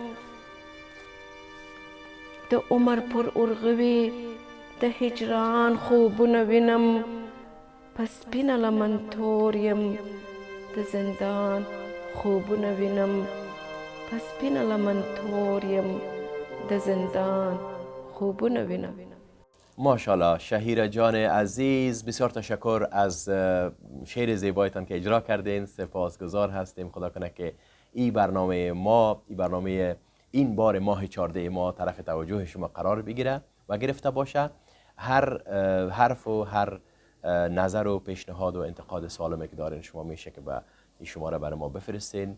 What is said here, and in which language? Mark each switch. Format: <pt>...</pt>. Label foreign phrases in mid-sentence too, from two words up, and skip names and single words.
<ps>د عمر پر ارغوي د هجران خوبونه وینم په سپینه لمن تور یم د زندان خوبونه وینم په سپینه لمن تور یم د زندان خوبونه وینم.</ps> <fa>ماشاءالله شهیره جان عزیز، بسیار تشکر از شعر زیبایتان که اجرا کردین. سپاسگزار هستیم. خدا کنه که این برنامه ما، این برنامه این بار ماه 14 ما طرف توجه شما قرار بگیره و گرفته باشه. هر حرف و هر نظر و پیشنهاد و انتقاد سالمی که دارین شما میشه که به این شماره برای ما بفرستین.</fa>